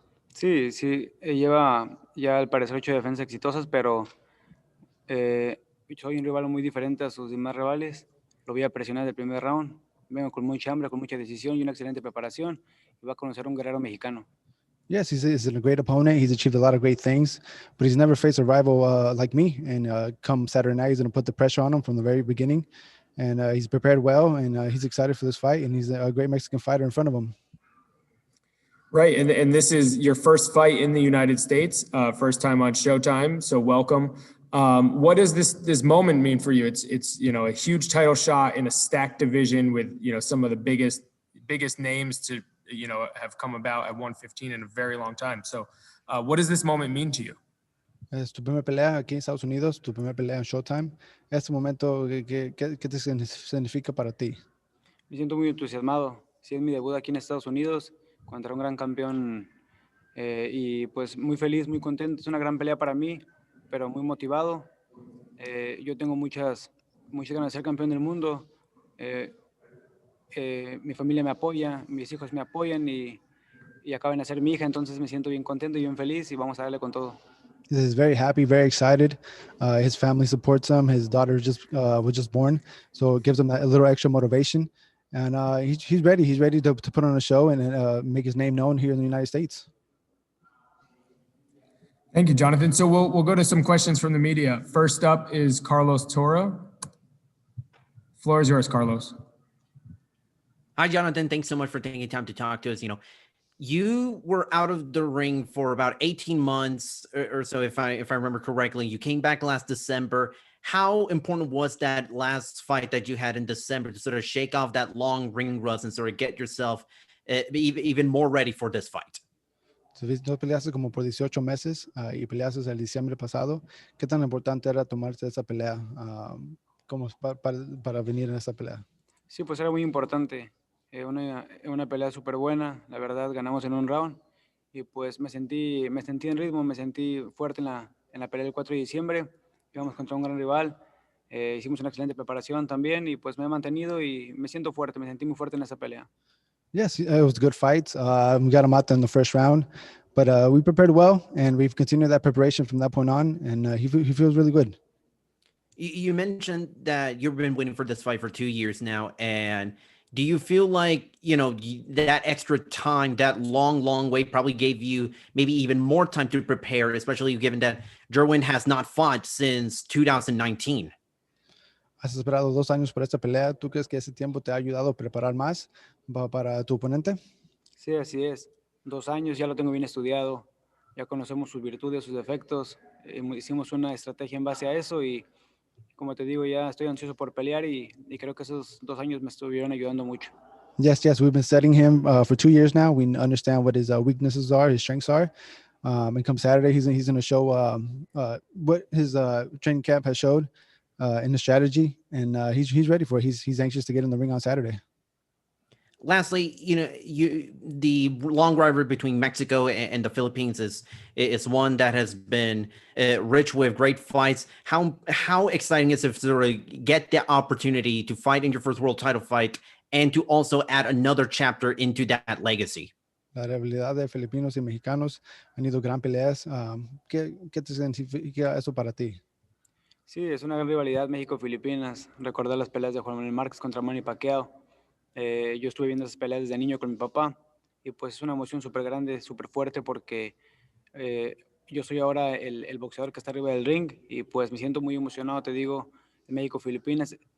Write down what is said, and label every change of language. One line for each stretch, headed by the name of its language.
Spanish: Sí, lleva ya al parecer 8 defensas exitosas, pero soy un rival muy diferente a sus demás rivales. Lo voy a presionar del primer round. Vengo con mucha hambre, con mucha decisión y una excelente preparación. Y va a conocer a un guerrero mexicano.
English: Yes, he's a great opponent. He's achieved a lot of great things, but he's never faced a rival like me. And come Saturday night, he's going to put the pressure on him from the very beginning. And he's prepared well, and he's excited for this fight. And he's a great Mexican fighter in front of him. Right, and this is your first fight in the United States, first time on Showtime. So welcome. What does this moment mean for you? It's a huge title shot in a stacked division with some of the biggest names to have come about at 115 in a very long time. So what does this moment mean to you?
Spanish: Es tu primera pelea aquí en Estados Unidos, tu primera pelea en Showtime. Este momento, ¿qué te significa para ti? Me siento muy entusiasmado. Sí, es mi debut aquí en Estados Unidos contra un gran campeón y pues muy feliz, muy contento. Es una gran pelea para mí, pero muy motivado. Yo tengo muchas ganas de ser campeón del mundo. Mi familia me apoya, mis hijos me apoyan y acaban de ser mi hija, entonces me siento bien contento y bien feliz y vamos a darle con todo.
English: He's very happy, very excited. His family supports him. His daughter was just born, so it gives him a little extra motivation. And he's ready. He's ready to put on a show and make his name known here in the United States. Thank you, Jonathan. So we'll go to some questions from the media. First up is Carlos Torre. Floor is yours, Carlos. Hi, Jonathan. Thanks so much for taking time to talk to us. You were out of the ring for about 18 months or so, if I remember correctly. You came back last December. How important was that last fight that you had in December to sort of shake off that long ring rust and sort of get yourself even more ready for this fight?
Spanish: Tú peleaste como por 18 meses y peleaste el diciembre pasado. ¿Qué tan importante era tomarse esa pelea como para venir en esa pelea? Sí, pues era muy importante. Una pelea súper buena, la verdad, ganamos en un round y pues me sentí en ritmo, me sentí fuerte en la pelea del 4 de diciembre, íbamos contra un gran rival, hicimos una excelente preparación también y pues me he mantenido y me siento fuerte, me sentí muy fuerte en esa pelea.
English: Yes, it was a good fight. We got him out there in the first round, but we prepared well and we've continued that preparation from that point on, and he feels really good. You mentioned that you've been waiting for this fight for 2 years now, and do you feel like, that extra time, that long wait probably gave you maybe even more time to prepare, especially given that Jerwin has not fought since 2019?
Spanish: Has esperado 2 años por esta pelea. ¿Tú crees que ese tiempo te ha ayudado a preparar más para tu oponente? Sí, así es. 2 años, ya lo tengo bien estudiado, ya conocemos sus virtudes, sus defectos, hicimos una estrategia en base a eso y como te digo, ya estoy ansioso por pelear y creo que esos 2 años me estuvieron ayudando mucho.
English: Yes, we've been studying him for 2 years now. We understand what his weaknesses are, his strengths are. And come Saturday, he's going to show what his training camp has showed in the strategy, and he's ready for it. He's anxious to get in the ring on Saturday. Lastly, the long rivalry between Mexico and the Philippines is one that has been rich with great fights. How exciting is it to sort of get the opportunity to fight in your first world title fight and to also add another chapter into that legacy?
Spanish: La rivalidad de filipinos y mexicanos han ido gran peleas. ¿Qué te significa eso para ti? Sí, es una gran rivalidad México-Filipinas. Recordar las peleas de Juan Manuel Márquez contra Manny Pacquiao. Yo estuve viendo esas peleas desde niño con mi papá y pues es una emoción súper grande, súper fuerte porque yo soy ahora el boxeador que está arriba del ring y pues me siento muy emocionado, te digo, de México-Filipinas.